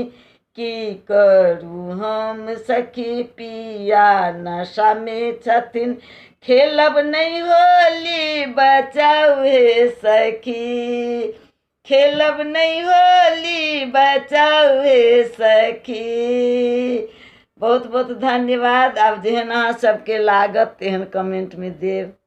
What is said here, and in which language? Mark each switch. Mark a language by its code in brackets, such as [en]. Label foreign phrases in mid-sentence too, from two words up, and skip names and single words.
[mai] की करू हम सखी पिया नशा में छथिन, खेलब नहीं होली बचाऊ हे सखी। खेलब नहीं होली बचाऊ हे सखी। बहुत बहुत धन्यवाद। आब जेहन अहाँ सबके लागत तेहन कमेंट में देव।